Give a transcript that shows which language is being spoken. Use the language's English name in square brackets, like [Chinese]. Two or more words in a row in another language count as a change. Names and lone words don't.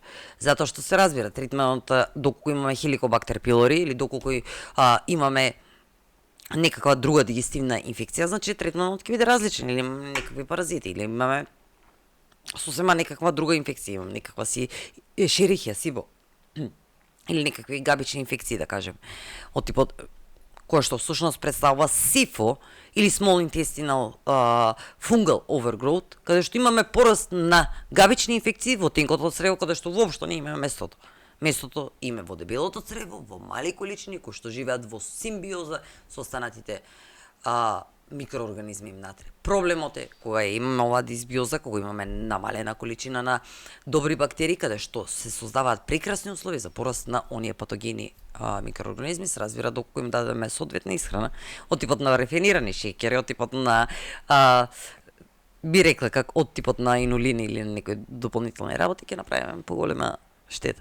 [Macedonian] Затоа што се разбира, третманот доколку имаме Helicobacter pylori или доколку имаме некаква друга дигестивна инфекција, значи третманот ќе биде различен, или имаме некакви паразити, или имаме сосема некаква друга инфекција, имам некаква си Ешерихија сибо. или некакви габични инфекции, да кажем, од типот која што всушност представува СИФО или [English] small intestinal fungal overgrowth, [Macedonian] каде што имаме пораст на габични инфекции во тенкото црево, каде што воопшто не имаме местото. Местото име во дебелото црево, во мали количини, кои што живеат во симбиоза со останатите микроорганизми внатре. Проблемот е кога имаме оваа дисбиоза, кога имаме намалена количина на добри бактерии, каде што се создаваат прекрасни услови за пораст на оние патогени микроорганизми, се разбира доколку им дадеме соодветна исхрана, од типот на рафинирани шеќери, од типот на би рекла как од типот на инулини или на некои дополнителни работи, ќе направиме поголема штета.